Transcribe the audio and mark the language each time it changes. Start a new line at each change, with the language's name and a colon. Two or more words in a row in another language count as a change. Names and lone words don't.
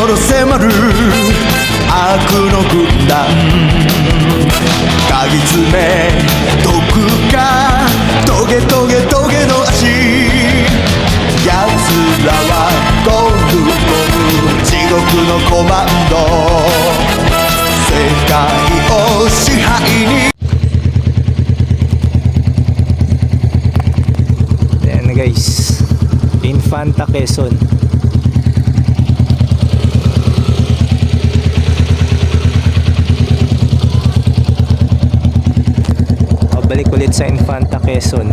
Japanese: 迫る悪の軍団かぎつめ毒かトゲトゲトゲの足奴らはゴングゴム地獄のコマンド世界を支配に。
Filipino: Ayan na guys, Infanta Quezon. Balik ulit sa Infanta Quezon.